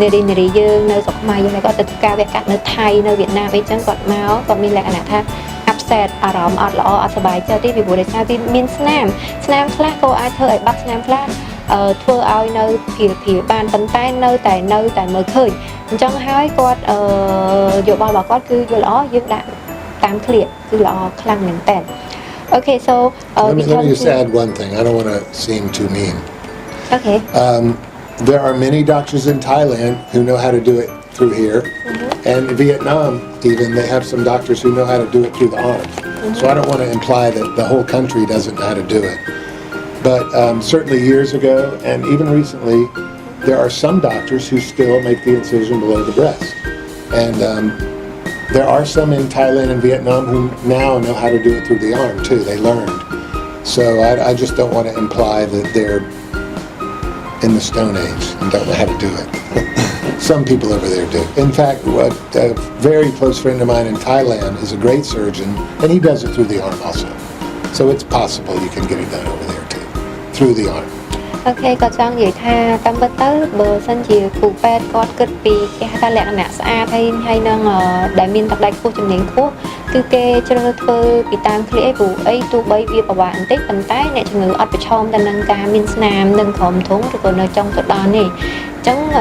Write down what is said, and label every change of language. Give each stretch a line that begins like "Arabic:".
Khmer: នារីយើងនៅស្រុកខ្មែរយើងគាត់ទៅធ្វើការវះកាត់នៅថៃនៅវៀតណាមអីចឹងគាត់មកគាត់មានលក្ខណៈថា upset អារម្មណ៍អត់ល្អអត់សប្បាយចិត្តទេពីព្រោះដោយសារវាមានស្នាមខ្លះក៏អាចធ្វើឲ្យបាត់ស្នាមខ្លះធ្វើឲ្យនៅព្រាបានប៉ុន្តែនៅតែមើលឃើញអញ្ចឹងហើយគាត់យោបល់របស់គាត់គឺយល់ល្អយើងដាក់តាមក្លៀកគឺល្អខ្លាំងមែនតើ
English: Okay so let me just add one thing. I don't want to seem too mean. Okay. There are many doctors in Thailand who know how to do it through here, and in Vietnam even they have some doctors who know how to do it through the arm. So I don't want to imply that the whole country doesn't know how to do it. But certainly years ago and even recently, there are some doctors who still make the incision below the breast. And there are some in Thailand and Vietnam who now know how to do it through the arm too. They learned. So I just don't want to imply that they're in the Stone Age and don't know how to do it. Some people over there do. In fact, a very close friend of mine in Thailand is a great surgeon and he does it through the arm also. So it's possible you can get it done over there too, through the arm.
Khmer: Okay គាត់ចង់និយាយថាតាមពិតទៅបើសិនជាគ្រូពេទ្យគាត់គិតពីគេហៅថាលក្ខណៈស្អាតហើយនឹងដែលមានទឹកដៃខ្ពស់ជំនាញខ្ពស់គឺគេជ្រើសធ្វើពីតាមក្លៀកព្រោះអីទោះបីវាពិបាកបន្តិចប៉ុន្តែអ្នកជំងឺអត់ប្រឈមទៅនឹងការមានស្នាមនិងក្រោមធំឬក៏នៅចុងទៅដល់នេះអញ្ចឹង